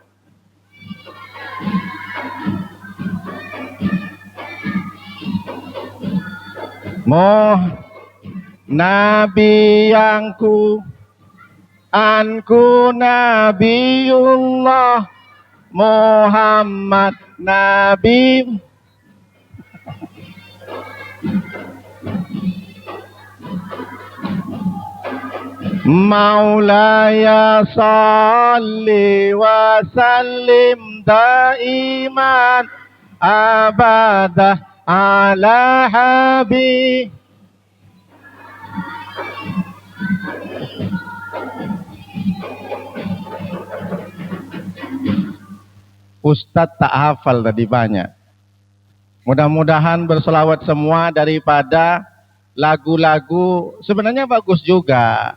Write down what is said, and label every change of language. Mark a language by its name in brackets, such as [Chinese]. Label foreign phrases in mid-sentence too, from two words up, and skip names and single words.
[Arabic] Nabi yangku anku Nabiullah Muhammad, Nabi مولاي صل وسلم دائما أبدا على حبيب. [Malay] Ustadz tak hafal tadi banyak. Mudah-mudahan berselawat semua daripada lagu-lagu sebenarnya bagus juga.